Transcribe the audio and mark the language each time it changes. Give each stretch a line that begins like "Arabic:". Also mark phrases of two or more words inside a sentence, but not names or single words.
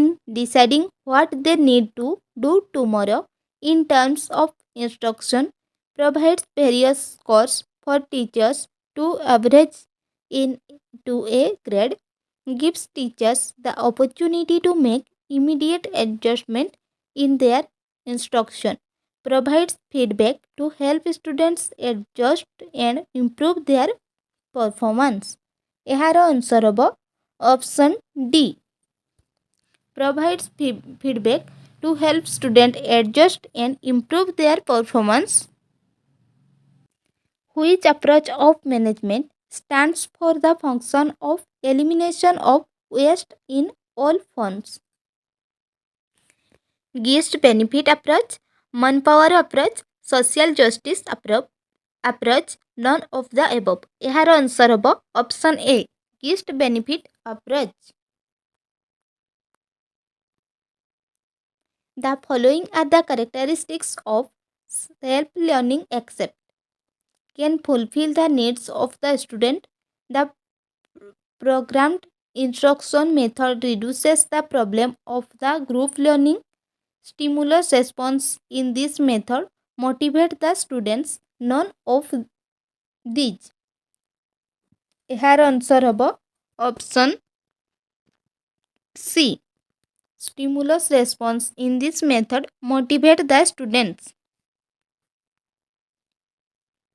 English: deciding what they need to do tomorrow in terms of instruction, provides various scores for teachers to average into a grade, gives teachers the opportunity to make immediate adjustment in their instruction, provides feedback to help students adjust and improve their performance।
Odia: ଏହାର ଆନ୍ସର ହେବ
English: option D provides feedback to help students adjust and improve their performance। Which approach of management stands for the function of elimination of waste in all forms? Guest benefit approach, manpower approach, social justice approach, none of the above।
Odia: ଏହାର ଆନ୍ସର ହେବ
English: option A guest benefit approach. The following are the characteristics of self-learning except can fulfill the needs of the student. The programmed instruction method reduces the problem of the group learning. Stimulus response in this method motivate the students, none of these।
Odia: ଏହାର ଆନ୍ସର ହେବ
English: option C stimulus response in this method motivate the students।